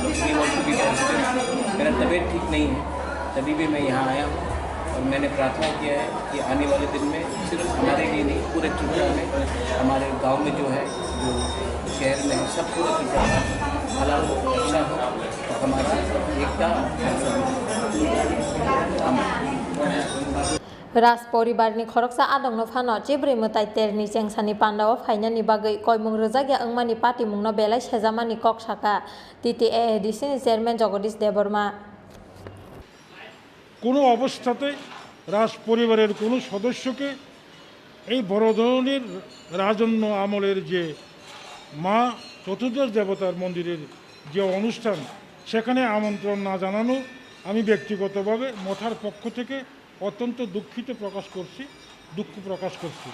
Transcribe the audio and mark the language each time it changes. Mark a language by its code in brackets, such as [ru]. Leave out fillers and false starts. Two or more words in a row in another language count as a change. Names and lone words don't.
[hi] लोग [en] we want to be positive. [hi] मेरा तबीयत ठीक नहीं है तभी भी मैं यहाँ आया हूँ और मैंने प्रार्थना किया है कि आने वाले दिन में सिर्फ हमारे लिए नहीं पूरे त्रिपुरा में हमारे गांव में जो है जो शहर में है सब पूरे त्रिपुरा में भला हो अच्छा हो और हमारा एकता [trp] राज परिवारनि खरकसा आदंनो फानो चिब्रै मताइ तेरनि चेंसानि पान्डाव फाइनानि बागै कयमुं रोजागिया अंमानि पार्टी मुंनो बेलाय सेजामानि कक शाखा टीटीए एडिसिनि चेयरमैन जगदीश देबर्मा [bn] কোনো অবস্থাতে রাজ পরিবারের কোনো সদস্যকে এই বড় ধরনের রাজন্য আমলের যে মা চতুর্দশ দেবতার মন্দিরের যে অনুষ্ঠান সেখানে আমন্ত্রণ না জানানো আমি ব্যক্তিগতভাবে মঠার পক্ষ থেকে অত্যন্ত দুঃখ প্রকাশ করছি।